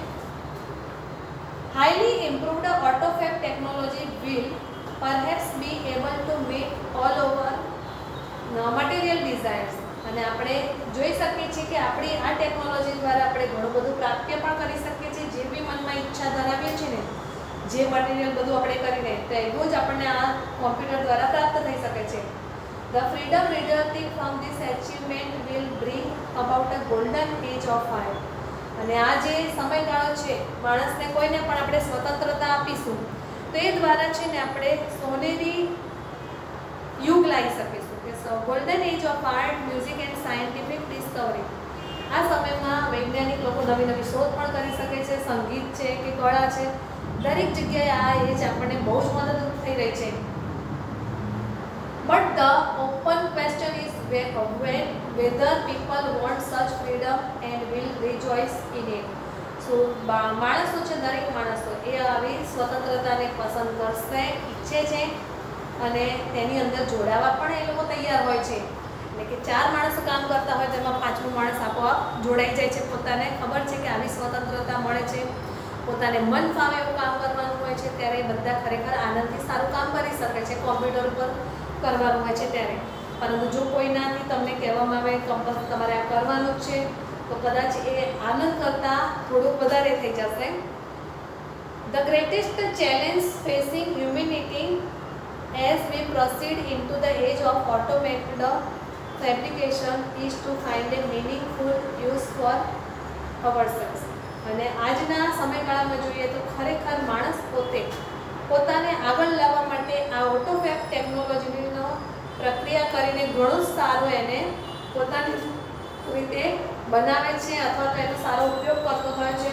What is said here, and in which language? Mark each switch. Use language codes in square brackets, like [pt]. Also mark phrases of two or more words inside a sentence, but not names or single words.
[en] highly improved AutoFab technology will perhaps be able to meet all over material desires. [gu] અને આપણે જોઈ શકીએ છીએ કે આપણી આ ટેકનોલોજી દ્વારા આપણે ઘણું બધું પ્રાપ્ય પણ કરી શકીએ છીએ. જે બી મનમાં ઈચ્છા ધરાવીએ છીએ ને, જે મટીરિયલ બધું આપણે કરીને તો એવું જ આપણને આ કોમ્પ્યુટર દ્વારા પ્રાપ્ત થઈ શકે છે. [en] The freedom resulting from this achievement will bring about a golden age of fire. [gu] અને આ જે સમયગાળો છે, માણસને કોઈને પણ આપણે સ્વતંત્રતા આપીશું તો એ દ્વારા છે ને આપણે સોનેરી યુગ લાવી શકીશું કે [en] golden age of art, music and scientific discovery. [gu] આ સમયમાં વૈજ્ઞાનિક લોકો નવી નવી શોધ પણ કરી શકે છે, સંગીત છે કે કળા છે, દરેક જગ્યાએ આ એજ આપણને બહુ જ મદદરૂપ થઈ રહી છે. [en] But the open question is whether people want such freedom and will rejoice in it. [gu] So માણસો છે, દરેક માણસો એ આવી સ્વતંત્રતાને પસંદ કરશે, ઈચ્છે છે અને તેની અંદર જોડાવા પણ એ લોકો તૈયાર હોય છે. એટલે કે 4 માણસો કામ કરતા હોય તેમાં 5મો માણસ આપોઆપ જોડાઈ જાય છે. પોતાને ખબર છે કે આવી સ્વતંત્રતા મળે છે, પોતાને મન ફાવે એવું કામ કરવાનું હોય છે, ત્યારે બધા ખરેખર આનંદથી સારું કામ કરી શકે છે. કોમ્પ્યુટર ઉપર કરવાનું હોય છે ત્યારે પરંતુ જો કોઈનાથી તમને કહેવામાં આવે કંપસ તમારે આ કરવાનું જ છે તો કદાચ એ આનંદ કરતાં થોડુંક વધારે થઈ જશે. [en] The greatest challenge facing humanity as we proceed into the age of automated fabrication is to find a meaningful use for ourselves. [gu] અને આજના સમયગાળામાં જોઈએ તો ખરેખર માણસ પોતાને આગળ લાવવા માટે આ ઓટોફેબ ટેકનોલોજીનો પ્રક્રિયા કરીને ઘણું સારું એને પોતાની રીતે બનાવે છે અથવા તો એનો સારો ઉપયોગ કરતો થયો છે.